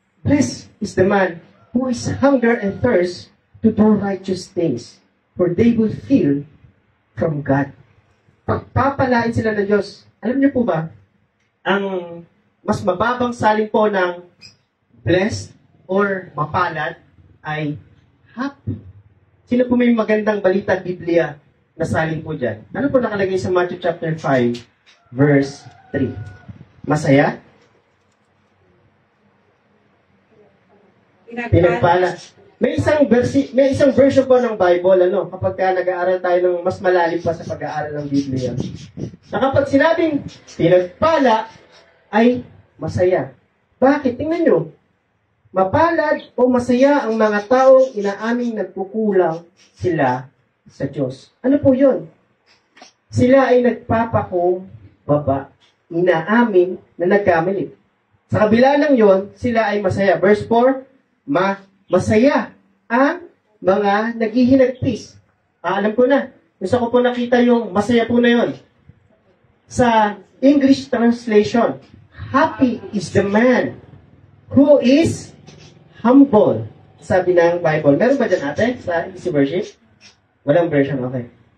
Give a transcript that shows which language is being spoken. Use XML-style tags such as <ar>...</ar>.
<en>Blessed is the man who is hunger and thirst to do righteous things, for they will feel from God.</en> <tl>Pagpapalain sila ng Diyos. Alam niyo po ba, ang mas mababang salin po ng blessed or mapalad ay happy. Sino po may magandang balita Biblia na salin po dyan? Ano po nakalagay sa Matthew chapter 5, verse 3? Masaya? Pinagpala. May isang version po ng Bible, kapag nag-aaral tayo ng mas malalim pa sa pag-aaral ng Biblia, na kapag sinabing pinagpala, ay masaya. Bakit? Tingnan nyo. Mapalad o masaya ang mga taong inaaming nagkukulang sila sa Diyos. Ano po yun? Sila ay nagpapakumbaba, inaamin na nagkamali. Sa kabila ng yon, sila ay masaya. Verse 4, masaya ang mga naghihinagpis. Alam ko na. Gusto ko po nakita yung masaya po na yon. Sa</tl> <en>English translation, happy is the man who is humble.</en> <tl>Sabi ng Bible. Meron ba dyan ate sa easy version? Walang version, okay.</tl>